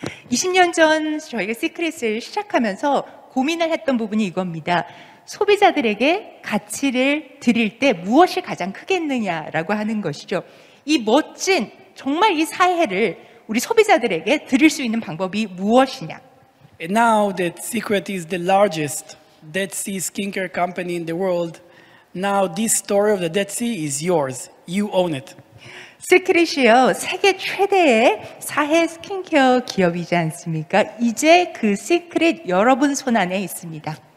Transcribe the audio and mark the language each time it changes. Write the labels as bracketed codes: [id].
[ko] 20년 전 저희가 시크릿을 시작하면서 고민을 했던 부분이 이겁니다. 소비자들에게 가치를 드릴 때 무엇이 가장 크겠느냐라고 하는 것이죠. 이 멋진, 정말 이 사해를 우리 소비자들에게 드릴 수 있는 방법이 무엇이냐. [en] And now that Secret is the largest Dead Sea skincare company in the world, now this story of the Dead Sea is yours. You own it. [ko] 시크릿이요, 세계 최대의 사해 스킨케어 기업이지 않습니까? 이제 그 시크릿 여러분 손 안에 있습니다.